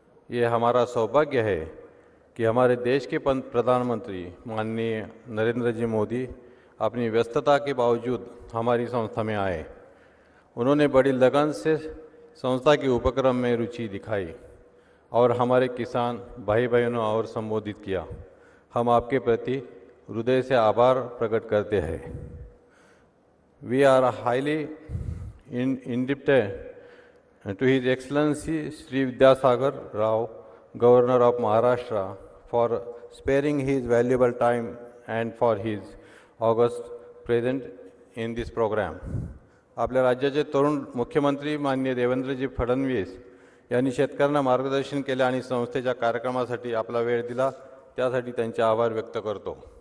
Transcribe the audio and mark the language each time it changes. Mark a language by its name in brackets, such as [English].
[Hindi] ये हमारा सौभाग्य है कि हमारे देश के प्रधानमंत्री माननीय नरेंद्र जी मोदी अपनी व्यस्तता के बावजूद हमारी संस्था में आए। उन्होंने बड़ी लगन से संस्था के उपक्रम में रुचि दिखाई और हमारे किसान भाई बहनों और संबोधित किया। हम आपके प्रति हृदय से आभार प्रकट करते हैं। [English] We are highly indebted to His Excellency Sri Vidyasagar Rao, Governor of Maharashtra, for sparing his valuable time and for his august presence in this program. [Marathi] आपल्या राज्याचे तरुण मुख्यमंत्री माननीय देवेंद्रजी फडणवीस यांनी शेतकऱ्यांना मार्गदर्शन केले आणि संस्थेच्या कार्यक्रमासाठी आपला वेळ दिला, त्यासाठी त्यांचे आभार व्यक्त करतो।